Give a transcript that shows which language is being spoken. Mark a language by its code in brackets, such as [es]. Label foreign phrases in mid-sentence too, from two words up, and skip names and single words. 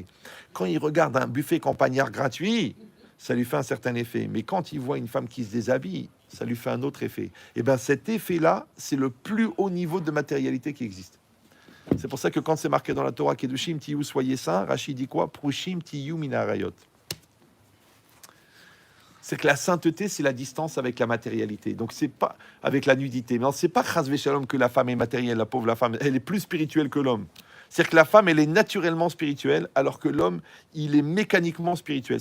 [fr] Quand il regarde un buffet campagnard gratuit, ça lui fait un certain effet. Mais quand il voit une femme qui se déshabille, ça lui fait un autre effet. Et bien cet effet-là, c'est le plus haut niveau de matérialité qui existe. C'est pour ça que quand c'est marqué dans la Torah, [he] קדושים תהיו, [fr] soyez saints, Rachid dit quoi? [he] פרושים תהיו מן העריות. [fr] C'est que la sainteté, c'est la distance avec la matérialité. Donc, c'est pas avec la nudité. Mais c'est pas [he] חס ושלום [fr] que la femme est matérielle, la pauvre la femme. Elle est plus spirituelle que l'homme. C'est-à-dire que la femme, elle est naturellement spirituelle, alors que l'homme, il est mécaniquement spirituel.